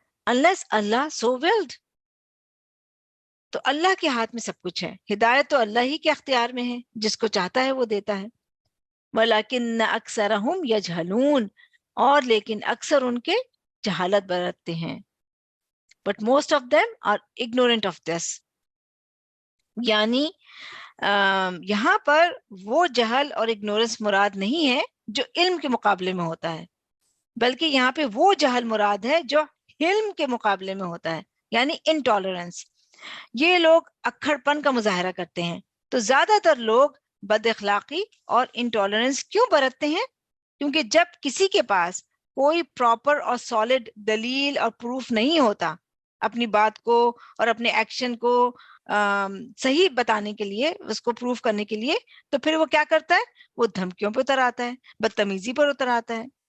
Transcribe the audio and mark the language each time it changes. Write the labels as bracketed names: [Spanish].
[English] unless اللہ so willed [Urdu] تو اللہ کے ہاتھ میں سب کچھ ہے. ہدایت تو اللہ ہی کے اختیار میں ہے، جس کو چاہتا ہے وہ دیتا ہے. [Arabic] وَلَكِنَّ أَكْثَرَهُمْ يَجْهَلُونَ [Urdu] اور لیکن اکثر ان کے جہالت برتتے ہیں. [English] But most of them are ignorant of this. [Urdu] یعنی یہاں پر وہ جہل اور اگنورنس مراد نہیں ہے جو علم کے مقابلے میں ہوتا ہے، بلکہ یہاں پہ وہ جہل مراد ہے جو علم کے مقابلے میں ہوتا ہے، یعنی انٹالرنس. یہ لوگ اکھڑ پن کا مظاہرہ کرتے ہیں. تو زیادہ تر لوگ بد اخلاقی اور انٹالرنس کیوں برتتے ہیں؟ کیونکہ جب کسی کے پاس کوئی پراپر اور سالڈ دلیل اور پروف نہیں ہوتا اپنی بات کو اور اپنے ایکشن کو صحیح بتانے کے لیے، اس کو پروف کرنے کے لیے، تو پھر وہ کیا کرتا ہے؟ وہ دھمکیوں پہ اتر آتا ہے، بدتمیزی پر اتر آتا ہے.